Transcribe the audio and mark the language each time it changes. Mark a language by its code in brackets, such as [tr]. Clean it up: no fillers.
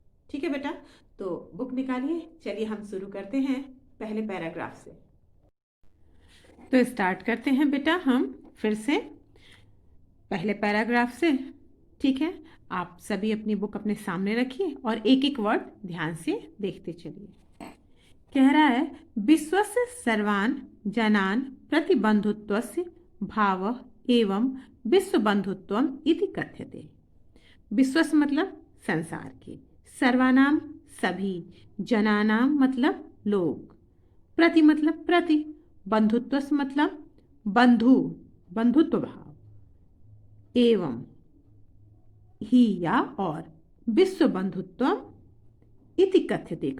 [hi] ठीक है बेटा, तो बुक निकालिए। चलिए हम शुरू करते हैं पहले पैराग्राफ से। तो स्टार्ट करते हैं बेटा हम फिर से पहले पैराग्राफ से। ठीक है, आप सभी अपनी बुक अपने सामने रखिए और एक एक वर्ड ध्यान से देखते चलिए। कह रहा है, [sa] विश्वस्य सर्वान् जनान् प्रतिबंधुत्वस्य भावः एवं विश्वबंधुत्वम् इति कथ्यते। [hi] विश्वस्य मतलब संसार के, सर्वानाम सभी, जनानाम मतलब लोग, प्रति मतलब प्रति, बंधुत्वस्य मतलब बंधु, बंधुत्व भाव, एवं ही या और, विश्व बंधुत्वम इति कथ्यते।